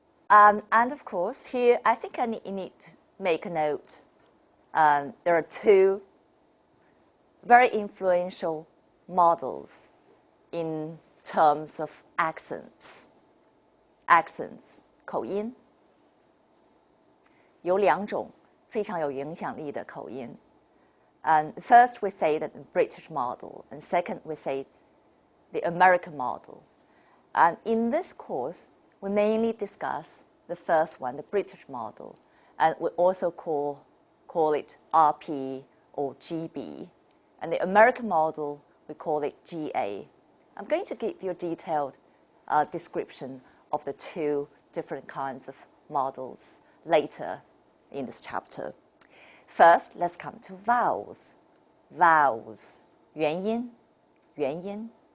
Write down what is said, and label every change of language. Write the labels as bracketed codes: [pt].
[en] And of course, here I think I need to make a note. There are two very influential models in terms of accents. Accents, [zh] 口音。有两种非常有影响力的口音。 [en] And first we say that the British model, and second we say the American model. And in this course, we mainly discuss the first one, the British model, and we also call it RP or GB. And the American model, we call it GA. I'm going to give you a detailed description of the two different kinds of models later in this chapter. First, let's come to vowels. Vowels, [zh] 元音, 元音.